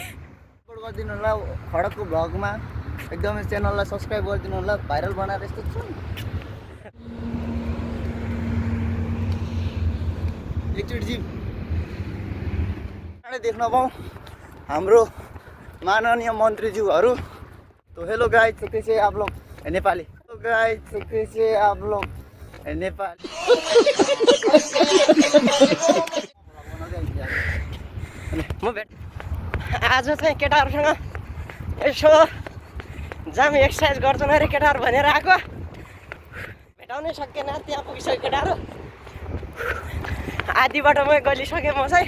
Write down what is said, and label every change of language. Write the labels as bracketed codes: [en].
[ne] Support गरिदिनु होला खडकको भ्लगमा, एकदमै च्यानललाई सब्सक्राइब गरिदिनु होला, भाइरल बनाएर यस्तो छु एकचोटि जिम देख्न पाऊँ हाम्रो माननीय मन्त्रीज्यूहरू। [hi] तो [en] hello guys, [hi] तो कैसे आप लोग नेपाली? तो गाइस, तो कैसे आप लोग नेपाली? [ne] म भेट आज चाहिँ केटाहरूसँग यसो जाम एक्सर्साइज गर्छौँ अरे केटाहरू भनेर आएको, भेटाउनै सकेन। त्यहाँ पुगिसक्यो केटाहरू, आधी बाटोमै गलिसकेँ म चाहिँ।